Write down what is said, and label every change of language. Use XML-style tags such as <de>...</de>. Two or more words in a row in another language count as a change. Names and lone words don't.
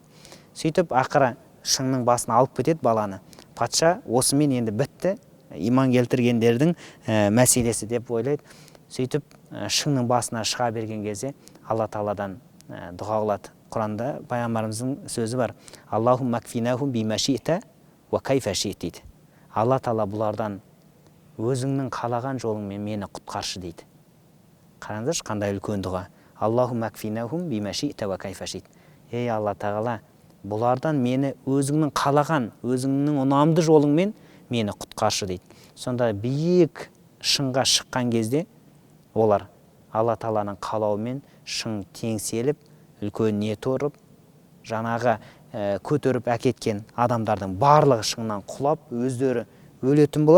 <kk>Сөйтіп ақыры шыңның басына алып кетеді баланы. Патша осымен енді бітті, иман келтіргендердің мәселесі деп ойлайды. Сөйтіп шыңның басына шыға берген кезде Алла Тағаладан дұға қылады. Құранда пайғамбарымыздың сөзі бар.</kk> <ar>اللهم اكفناهم بما شئت وكيف شئت дейді.</ar> <kk>Алла Тағала бұлардан өзіңнің қалаған жолыңмен мені құтқаршы дейді. Қараңыздаршы, қандай үлкен дұға.</kk> <ar>اللهم اكفناهم بما شئت وكيف شئت.</ar> <kk>Ей Алла Тағала, бұлардан мені өзіңнің қалаған, өзіңнің ұнамды жолыңмен мені құтқаршы дейді. Сонда биік шыңға шыққан кезде олар Алла Тағаланың қалауымен шың теңселіп, үлкен не торып, жаңағы көтеріп әкеткен адамдардың барлығы шыңнан құлап, өздері өлетін болады.</kk>